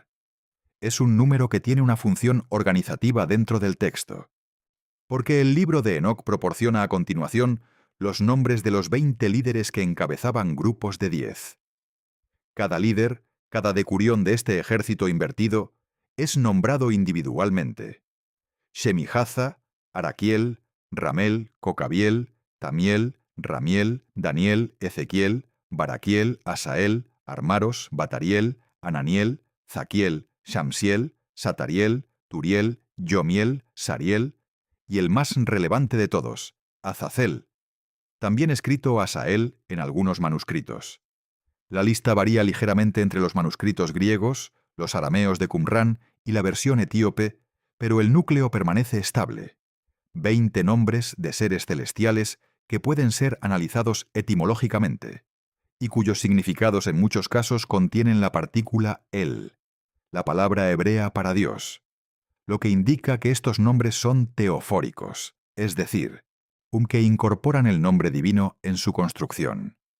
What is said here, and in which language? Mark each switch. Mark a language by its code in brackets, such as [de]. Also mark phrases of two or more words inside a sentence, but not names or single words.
[es] Es un número que tiene una función organizativa dentro del texto, porque el libro de Enoc proporciona a continuación los nombres de los 20 líderes que encabezaban grupos de 10. Cada líder, cada decurión de este ejército invertido, es nombrado individualmente: Shemihaza, Araquiel, Ramel, Cocabiel, Tamiel, Ramiel, Daniel, Ezequiel, Baraquiel, Asael, Armaros, Batariel, Ananiel, Zaquiel, Shamsiel, Satariel, Turiel, Yomiel, Sariel, y el más relevante de todos, Azazel, también escrito Asael en algunos manuscritos. La lista varía ligeramente entre los manuscritos griegos, los arameos de Qumrán y la versión etíope, pero el núcleo permanece estable: 20 nombres de seres celestiales que pueden ser analizados etimológicamente, y cuyos significados en muchos casos contienen la partícula el, la palabra hebrea para Dios, lo que indica que estos nombres son teofóricos, es decir, que incorporan el nombre divino en su construcción.